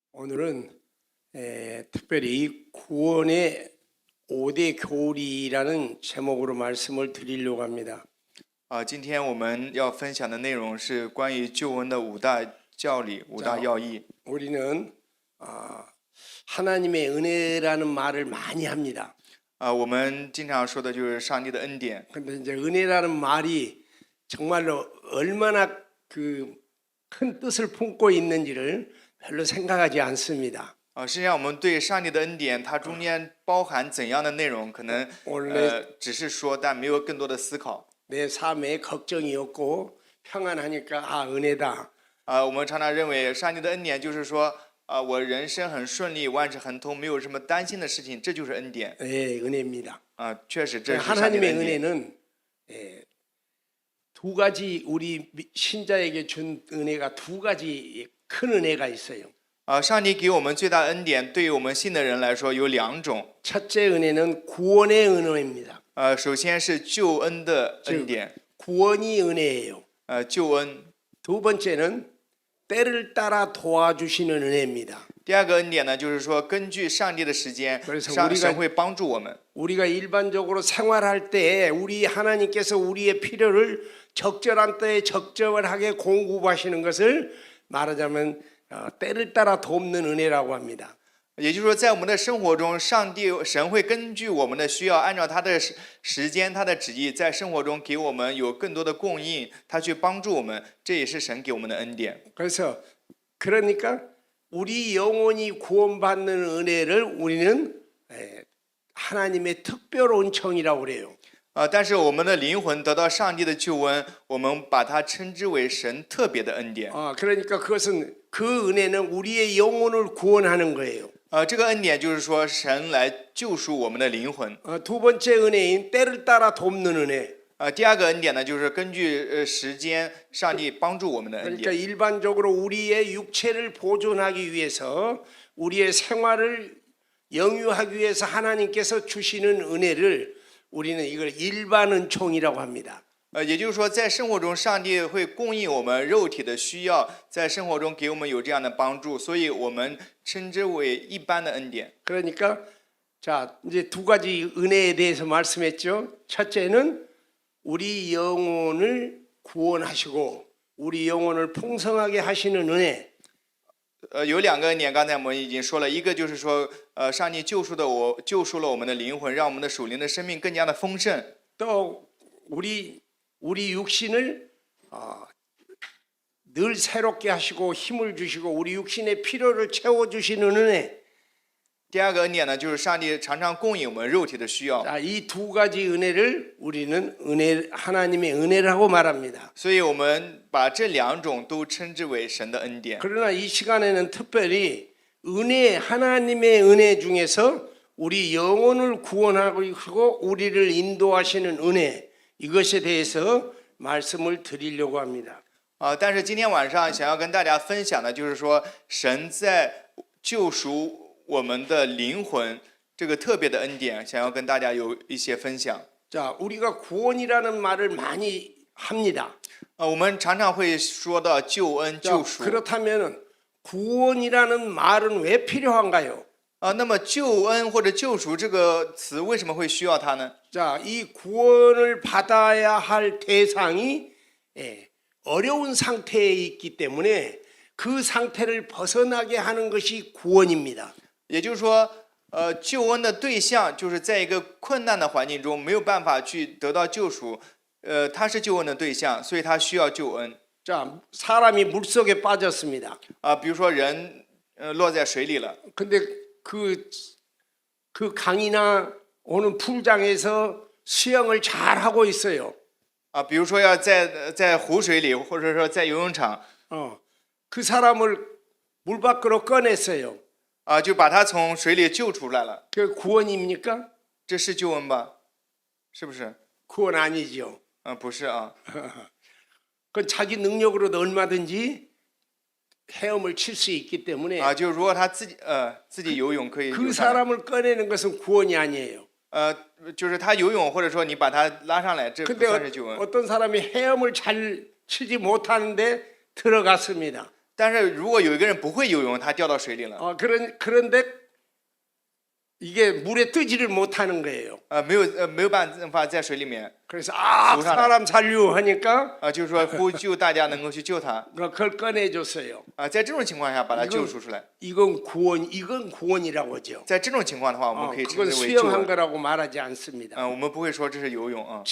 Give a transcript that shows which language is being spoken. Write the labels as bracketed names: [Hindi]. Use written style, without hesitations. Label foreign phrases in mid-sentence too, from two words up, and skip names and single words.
[Korean] 오늘은 특별히 구원의 5대 교리라는 제목으로 말씀을 드리려고 합니다. [Chinese] 今天我们要分享的内容是关于救恩的五大教理、五大要义。 [Korean] 우리는 하나님의 은혜라는 말을 많이 합니다. [Chinese] 我们经常说的就是上帝的恩典。 [Korean] 근데 이제 은혜라는 말이 정말로 얼마나 큰 뜻을 품고 있는지를 별로 생각하지 않습니다. [Chinese] 实际上我们对上帝的恩典，它中间包含怎样的内容，可能只是说，但没有更多的思考。 [Korean] 내 삶에 걱정이 없고 평안하니까 은혜다. [Chinese] 我们常常认为上帝的恩典就是说，我人生很顺利，万事亨通，没有什么担心的事情，这就是恩典。 [Korean] 은혜입니다. [Chinese] 确实这是上帝的 [Korean] 하나님의 [Chinese] 恩典。 [Korean] 은혜는 두 가지 우리 신자에게 준 은혜가 두 가지 큰 은혜가 있어요. [Chinese] 上帝给我们最大的恩典，对于我们信的人来说有两种。 [Korean] 첫째 은혜는 구원의 은혜입니다. [Chinese] 首先是救恩的恩典， [Korean] 구원이 은혜예요. [Chinese] 救恩。 [Korean] 두 번째는 때를 따라 도와주시는 은혜입니다. [Chinese] 第二个恩典呢，就是说根据上帝的时间，神会帮助我们。 [Korean] 우리가 일반적으로 생활할 때 우리 하나님께서 우리의 필요를 적절한 때에 적절하게 공급하시는 것을 말하자면 때를 따라 돕는 은혜라고 합니다. [Chinese] 也就是说，在我们的生活中，神会根据我们的需要，按照他的时间、他的旨意，在生活中给我们有更多的供应，他去帮助我们，这也是神给我们的恩典。 [Korean] 그러니까 우리 영혼이 구원받는 은혜를 우리는 하나님의 특별 온청이라고 그래요. [Chinese] 但是我们的灵魂得到上帝的救恩，我们把它称之为神特别的恩典。 [Korean] 그러니까 그 은혜는 우리의 영혼을 구원하는 거예요. [Chinese] 这个恩典就是说，神来救赎我们的灵魂。 [Korean] 두 번째 은혜인 때를 따라 돕는 은혜. [Chinese] 第二个恩典呢，就是根据时间，上帝帮助我们的恩 [Korean] 그러니까 [Chinese] 典。 [Korean] 일반적으로 우리의 육체를 보존하기 위해서 우리의 생활을 영유하기 위해서 하나님께서 주시는 은혜를 우리는 이걸 일반 은총이라고 합니다. [Chinese] 也就是说，在生活中，上帝会供应我们肉体的需要，在生活中给我们有这样的帮助，所以我们称之为一般的恩典。 [Korean] 그러니까 자 이제 두 가지 은혜에 대해서 말씀했죠. 첫째는 우리 영혼을 구원하시고 우리 영혼을 풍성하게 하시는 은혜. [Chinese] 有两个恩典，刚才我们已经说了，一个就是说，上帝救赎了我们的灵魂，让我们的属灵的生命更加的丰盛。 [Korean] 또 우리 육신을 늘 새롭게 하시고 힘을 주시고 우리 육신의 필요를 채워 주시는 은혜. [Chinese] 第二个恩典呢，就是上帝常常供应我们肉体的需要。 [Korean] 이 두 가지 은혜를 우리는 하나님의 은혜라고 말합니다. [Chinese] 所以我们把这两种都称之为神的恩典。 [Korean] 그러나 이 시간에는 특별히 하나님의 은혜 중에서 우리 영혼을 구원하고 우리를 인도하시는 은혜, 이것에 대해서 말씀을 드리려고 합니다. [Chinese] 但是今天晚上想要跟大家分享的就是说，神在救赎我们的灵魂这个特别的恩典，想要跟大家有一些分享。 [Korean] 자, 우리가 구원이라는 말을 많이 합니다. [Chinese] 我们常常会说到救恩、救赎。 [Korean] 그렇다면 구원이라는 말은 왜 필요한가요? [Chinese] 那么救恩或者救赎这个词为什么会需要它呢？ [Korean] 자, 이 구원을 받아야 할 대상이 어려운 상태에 있기 때문에 그 상태를 벗어나게 하는 것이 구원입니다. [Chinese] 也就是说，救恩的对象就是在一个困难的环境中没有办法去得到救赎，他是救恩的对象，所以他需要救恩。 [Korean] 자, 사람이 물속에 빠졌습니다. [Chinese] 比如说人落在水里了， [Korean] 근데 그 강이나 오는 풀장에서 수영을 잘 하고 있어요. [Chinese] 比如说要在湖水里，或者说在游泳场， [Korean] 그 사람을 물 밖으로 꺼냈어요. [Chinese] 就把他从水里救出来了， [Korean] 그 구원입니까? [Chinese] 这是救恩吧？是不是？ [Korean] 구원 아니죠. [Chinese] 不是啊。 [Korean] 그건 자기 능력으로도 얼마든지 헤엄을 칠 수 있기 때문에 [Chinese] 就如果他自己游泳可以 [Korean] 그 사람을 꺼내는 것은 구원이 아니에요. [Chinese] 就是他游泳，或者说你把他拉上来，这不 [Korean] 근데 [Chinese] 算是救恩。 [Korean] 어떤 사람이 헤엄을 잘 치지 못하는데 들어갔습니다. [Chinese] 但是如果有一个人不会游泳，他掉到水里了， [Korean] 그런데 이게 물에 뜨지를 못하는 거예요. [Chinese] 没有办法在水里面， [Korean] 그래서 사람 [Chinese] 浮上来 [Korean] 살려 하니까 [Chinese] 就是说呼救大家能够去救他， [Korean] 그걸 꺼내줬어요. [Chinese] 在这种情况下把他救赎出来， [Korean] 이건 구원이라고 하죠. [Chinese] 在这种情况的话，我们可以称 [Korean] 그건 [Chinese] 之为救 [Korean] 수영한 [Chinese] 恩， [Korean] 거라고 말하지 않습니다. [Chinese] 我们不会说这是游泳啊。